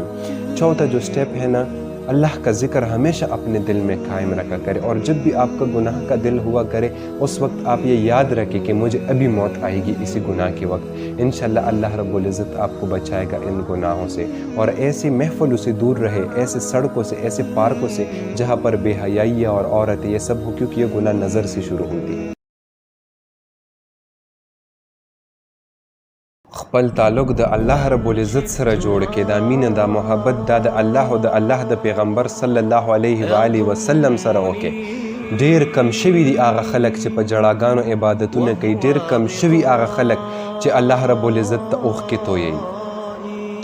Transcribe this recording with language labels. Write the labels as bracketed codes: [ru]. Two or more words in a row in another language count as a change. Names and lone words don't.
[ur] چوتھا جو سٹیپ ہے نا، اللہ کا ذکر ہمیشہ اپنے دل میں قائم رکھا کرے، اور جب بھی آپ کا گناہ کا دل ہوا کرے اس وقت آپ یہ یاد رکھیں کہ مجھے ابھی موت آئے گی اسی گناہ کے وقت۔ انشاءاللہ اللہ رب العزت آپ کو بچائے گا ان گناہوں سے، اور ایسی محفلوں سے دور رہے، ایسے سڑکوں سے، ایسے پارکوں سے جہاں پر بے حیائی اور عورتیں یہ سب ہو، کیونکہ یہ گناہ نظر سے شروع ہوتی ہے۔ [ps] خپل تعلق د الله رب العزت سره جوړ کې، دا مینه، دا محبت دا د الله د پیغمبر [ar] صلی الله علیه و آله وسلم [ps] سره وکړي۔ ډیر کم شوي دي هغه خلک چې په جړاګانو عبادتونه کوي، ډیر کم شوي هغه خلک چې الله رب العزت ته اوښکې تویوي۔